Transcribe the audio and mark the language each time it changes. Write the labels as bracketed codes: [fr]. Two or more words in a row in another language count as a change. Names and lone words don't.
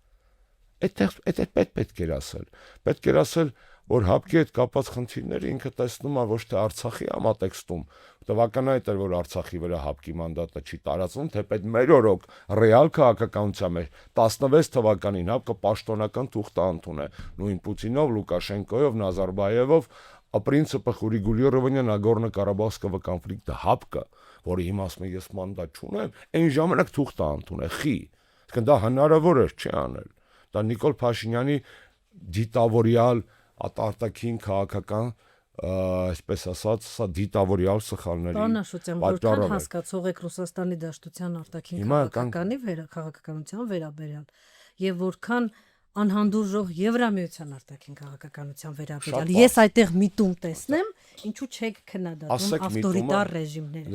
[hy] Այդ պետք էր ասել։ Պետք էր ասել, որ հապկի հետ կապված խնդիրները ինքը տեսնում է ոչ թե Արցախի համատեքստում, տվականայտ էր, որ Արցախի վրա հապկի մանդատը չի տարածվում, թեպետ մեր օրոք ռեալ քաղաքականության մեջ 16 թվականին հապկը պաշտոնական թուղթ ընդունել, նույն Պուտինով, Լուկաշենկոյով, Նազարբաևով, [ru] принципах урегулирования Нагорно-Карабахского конфликта [hy] հապկը, որի հիմա ասում եմ ես մանդատ չունեմ, այն ժամանակ թուղթ ընդունել, խի։ Իսկ դա հնարավոր էր չի անել։ Դա Նիկոլ Փաշինյանի դիտավորյալ արտաքին քաղաքական, այսպես ասած, սա դիտավորյալ սխալների պատճառով։ Որքան հասկացող եք Ռուսաստանի Դաշտության արտաքին քաղաքականության վերաբերյալ եւ որքան անհանդուրժող Եվրամիության արտաքին քաղաքականության վերաբերյալ։ Ես այդտեղ միտում տեսնեմ, ինչու չեք քննադատում ավտորիտար ռեժիմները։